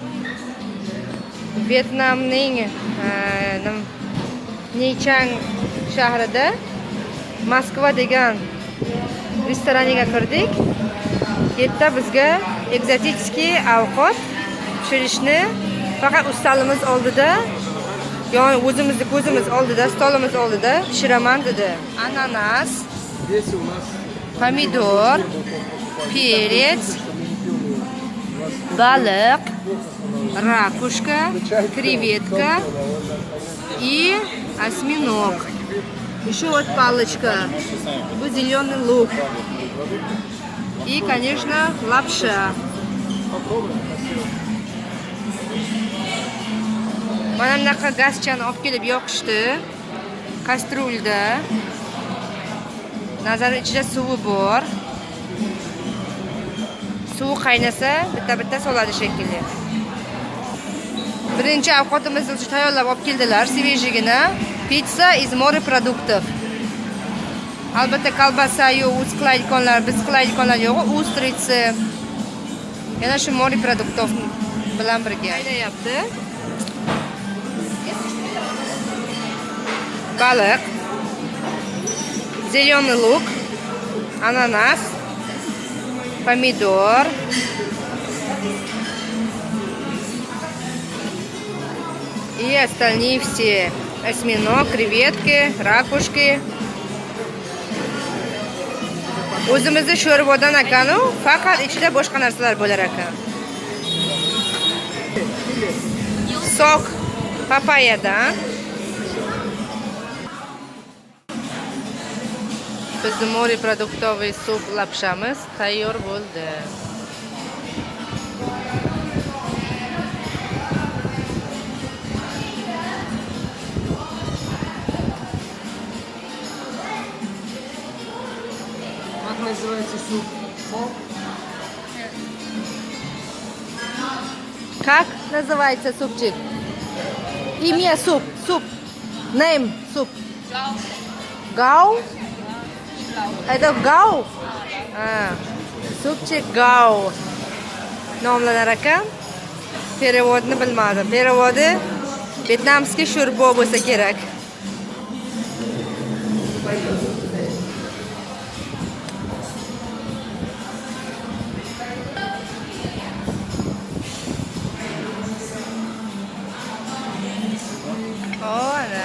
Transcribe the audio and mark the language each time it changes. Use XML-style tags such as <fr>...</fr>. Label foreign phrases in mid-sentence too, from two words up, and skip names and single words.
<uz>Vyetnamning Neychang shahrida Moskva degan restoraniga kirdik. Yerda bizga ekzotiskiy ovqat pishirishni faqat ustalimiz oldida, ya'ni o'zimizni ko'zimiz oldida, stolimiz oldida pishiraman dedi. Ananas,</uz> <ru>Здесь у нас</ru> <uz>pomidor, perец, baliq, rakushka,</uz> <ru>креветка и осьминог. Еще вот палочка. Bu зеленый лук. И, конечно, лапша.</ru> <uz>Mana bunaqa gazchani olib kelib yoqishdi. Kastrulda. Nazar ichida suvi bor. Suv qaynasa, bitta soladi shekilli. Birinchi ovqatimizni tayyorlab olib keldilar, svejigina.</uz> <ru>Pizza из морепродуктов.</ru> <uz>Albatta kolbasa-yu, biz qilaydiganlar yo'q, ustрицы. Yana shu морепродуктов bilan birga qaynayapti. Baliq,</uz> <ru>зеленый лук, ананас, помидор, и остальные все. Осьминог, креветки, ракушки.</ru> <uz>O'zimizda sho'rvadan ekan-u, faqat ichida boshqa narsalar bo'lar ekan. Sok papayadan. Bizning морепродуктовый sup lapshamiz tayyor bo'ldi.</uz> <ru>как называется суп? Как называется супчик? Имя суп. Суп. Name суп. Гау. Это гау? Супчик гау.</ru> <uz>Nomlanar ekan. Переводni bilmadim. Переводи vyetnamskiy sho'rbo bo'lsa kerak. Ana.</uz>